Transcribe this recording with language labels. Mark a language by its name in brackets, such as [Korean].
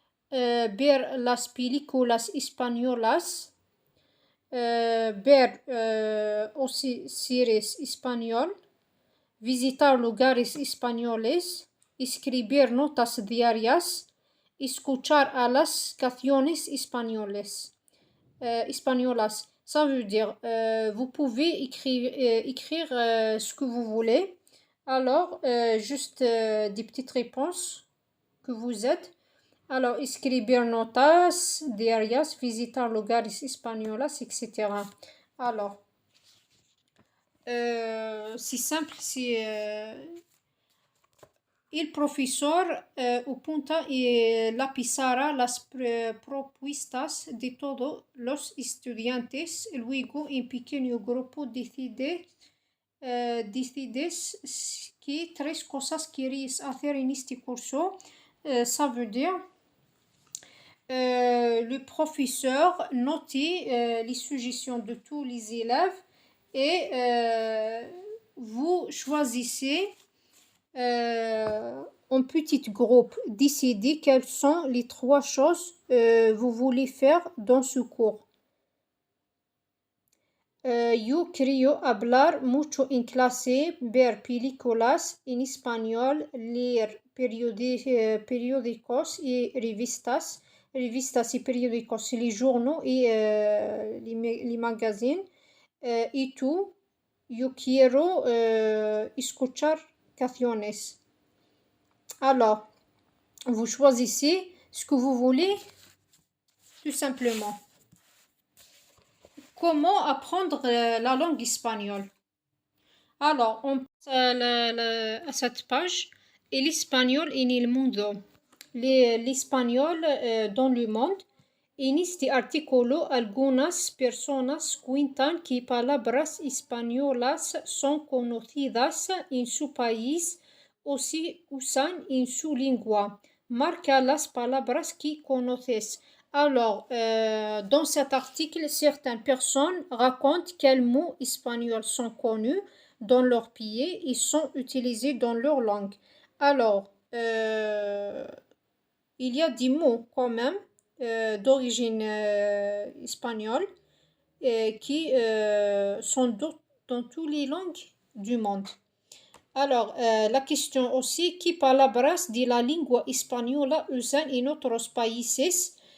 [Spanish] ver las películas españolas, ver aussi series español, visitar lugares españoles, escribir notas diarias, escuchar a las canciones españoles. Españolas. [French] Ça veut dire, vous pouvez écrire ce que vous voulez. Alors, juste des petites réponses que vous êtes. [Spanish] Alors, escribir notas diarias, visitar lugares españolas, etc. [French] Alors, c'est simple, c'est... [Spanish] El profesor apunta en la pizarra las propuestas de todos los estudiantes. Luego, un pequeño grupo decides que 3 cosas queréis hacer en este curso. [French] Ça veut dire le professeur note les suggestions de tous les élèves et vous choisissez en petit groupe, décidez quelles sont les 3 choses vous voulez faire dans ce cours. [Spanish] Yo quiero hablar mucho en clase, ver películas en español, leer periódicos y revistas y periódicos, [French] les journaux et les magazines. [Spanish] Y tú, yo quiero escuchar canciones. [French] Alors, vous choisissez ce que vous voulez, tout simplement. Comment apprendre la langue espagnole? Alors, on passe à cette page. [Spanish] El español en el mundo. [French] L'espagnol dans le monde. [Spanish] En este artículo, algunas personas cuentan que palabras españolas son conocidas en su país o se usan en su lengua. Marca las palabras que conoces. [French] Alors, dans cet article, certaines personnes racontent quels mots espagnols sont connus dans leur pays et sont utilisés dans leur langue. Alors, il y a des mots quand même d'origine espagnole qui sont dans toutes les langues du monde. Alors, la question aussi, [Spanish] ¿qué palabras de la lengua española usan en otros países?